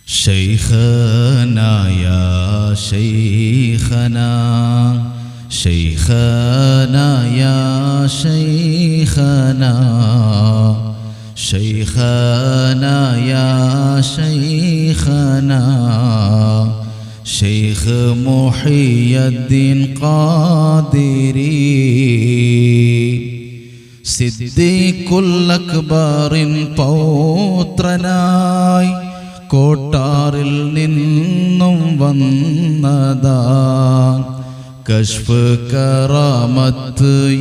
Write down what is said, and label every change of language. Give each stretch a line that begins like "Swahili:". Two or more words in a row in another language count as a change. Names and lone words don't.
Arabic: شيخنا يا شيخنا شيخنا يا شيخنا شيخنا يا شيخنا
Malayalam: شيخ محي الدين قادري സിദ്ദീഖുൽ അക്ബറിൻ പൗത്രനായി കോട്ടാറിൽ നിന്നും വന്നതാ കശ്ഫ് കറാമത്ത്